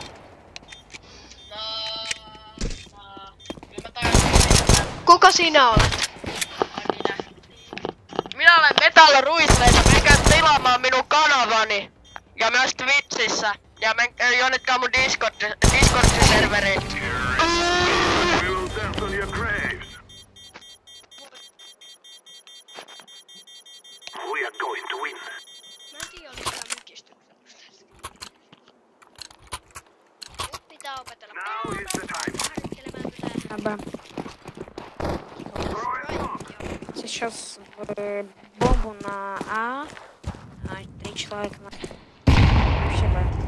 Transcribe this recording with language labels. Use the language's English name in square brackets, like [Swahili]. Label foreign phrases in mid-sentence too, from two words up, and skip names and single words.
[Finnish] Kyllä mä tarkoitan. Kuka sinä olet? Minä olen Metal Ruisleita. Menkää tilaamaan minun kanavani. Ja myös Twitchissä. Ja jonnetkaa mun Discord-serveriin. [English] We are going to win. [Finnish] Mä en tiedä, oliko tää mykistyksellä. Nyt pitää opetella määrittelemään [Russian] Aba. Сейчас бомбу на А. 3 человека на... Вообще, Б.